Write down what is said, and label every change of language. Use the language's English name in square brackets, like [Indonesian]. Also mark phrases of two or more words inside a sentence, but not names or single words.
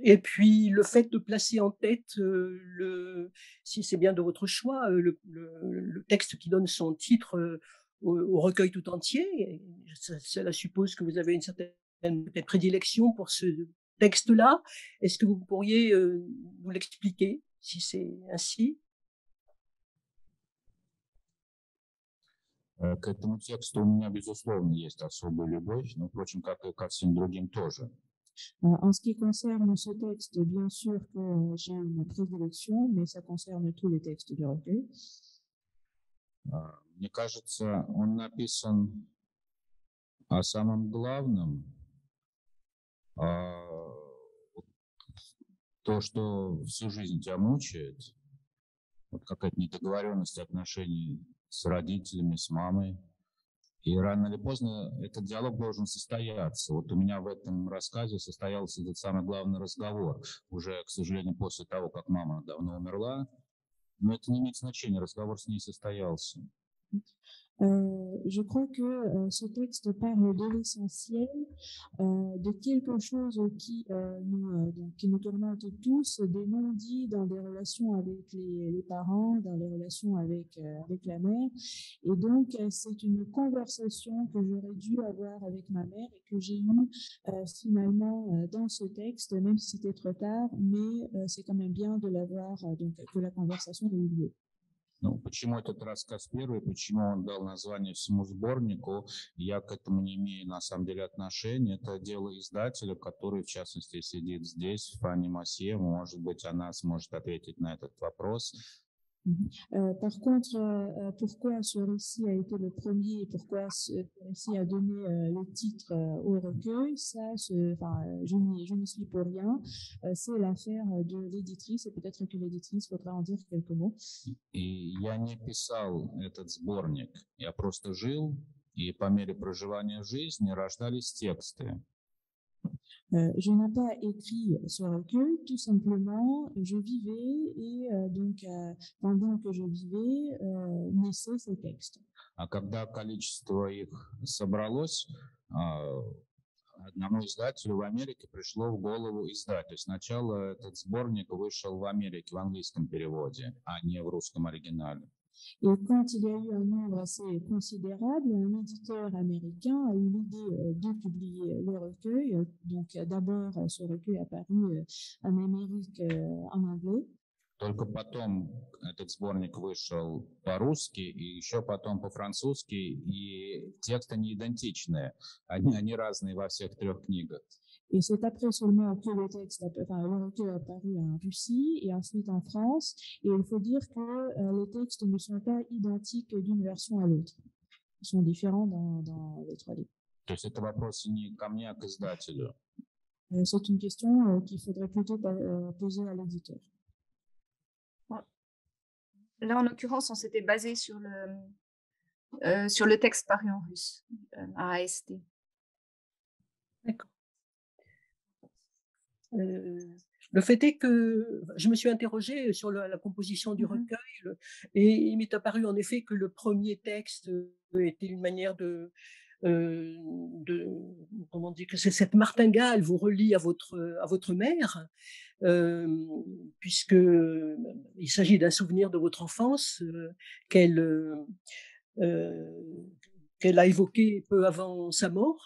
[French] Et puis le fait de placer en tête, si c'est bien de votre choix, le texte qui donne son titre au recueil tout entier, cela suppose que vous avez une certaine peut-être prédilection pour ce texte-là. Est-ce que vous pourriez nous l'expliquer, si c'est ainsi? [Russian] К этому тексту у меня, безусловно, есть особая любовь, но, впрочем, как и ко всем другим тоже. [French] En ce qui concerne ce texte, bien sûr que j'ai une prédilection, mais ça concerne tous les textes du recueil. [Russian] Мне кажется, он написан о самом главном, то, что всю жизнь тебя мучает, вот какая-то недоговоренность отношений с родителями, с мамой. И рано или поздно этот диалог должен состояться. Вот у меня в этом рассказе состоялся этот самый главный разговор. Уже, к сожалению, после того, как мама давно умерла. Но это не имеет значения, разговор с ней состоялся. [French] Je crois que ce texte parle de l'essentiel, de quelque chose qui nous tourmente tous, des non-dits dans les relations avec les parents, dans les relations avec la mère. Et donc, c'est une conversation que j'aurais dû avoir avec ma mère et que j'ai eue finalement dans ce texte, même si c'était trop tard, mais c'est quand même bien de l'avoir, donc que la conversation ait eu lieu. [Russian] Ну, почему этот рассказ первый, почему он дал название всему сборнику, я к этому не имею на самом деле отношения. Это дело издателя, который, в частности, сидит здесь, Фанни Масье. Может быть, она сможет ответить на этот вопрос. [French] Par contre, pourquoi ce récit a été le premier et pourquoi ce récit a donné le titre au recueil, ça, je n'y suis pour rien. C'est l'affaire de l'éditrice et peut-être que l'éditrice faudra en dire quelques mots. [Russian] И я не писал этот сборник, я просто жил, и по мере проживания жизни рождались тексты. [French] Je n'ai pas écrit ce recueil, tout simplement, je vivais et pendant que je vivais, naissaient ces textes. [Russian] А когда количество их собралось, одному издателю в Америке пришло в голову издать. То есть сначала этот сборник вышел в Америке в английском переводе, а не в русском оригинале. [French] Et quand il y a eu un nombre assez considérable, un éditeur américain a eu l'idée de publier le recueil. Donc d'abord, ce recueil est apparu en Amérique en anglais. [Russian] Только потом этот сборник вышел по-русски и еще потом по-французски, и тексты не идентичные, они разные во всех трех книгах. [French] Et c'est après seulement que le recueil est apparu en Russie et ensuite en France. Et il faut dire que les textes ne sont pas identiques d'une version à l'autre. Ils sont différents dans les trois livres. [Russian] То есть это вопрос не ко мне, а к издателю. [French] C'est une question qu'il faudrait plutôt poser à l'éditeur. Là, en l'occurrence, on s'était basé sur le texte paru en russe, à AST. D'accord. Le fait est que je me suis interrogée sur la composition du recueil et il m'est apparu en effet que le premier texte était une manière comment dire, que cette martingale vous relie à votre mère, puisque il s'agit d'un souvenir de votre enfance qu'elle a évoqué peu avant sa mort.